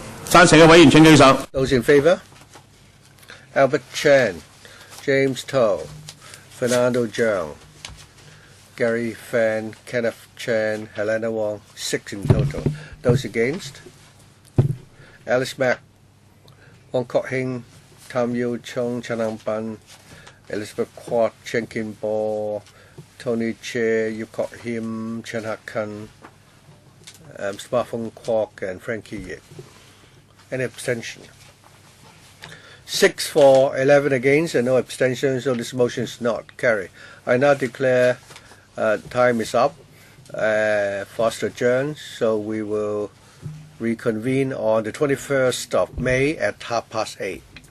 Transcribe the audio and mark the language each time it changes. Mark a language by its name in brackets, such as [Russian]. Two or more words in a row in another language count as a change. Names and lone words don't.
[Cantonese] 贊成嘅委員請舉手。 [English] Those in favour? Albert Chan, James Toh, Fernando Zhang, Gary Fan, Kenneth Chan, Helena Wong, 6 in total. Those against? Alice Mack, Wong Kok Hing, Tam Yu Chung, Chanang Ban, Elizabeth Kwok, Chen Kin Bo, Tony Che, Yu Kok Him, Chen Hak Kan, Smartphone Kwok, and Frankie Yip. Any abstention? 6 for, 11 against, and no abstentions, so this motion is not carried. I now declare time is up for us to adjourn, so we will reconvene on the 21st of May at 8:30.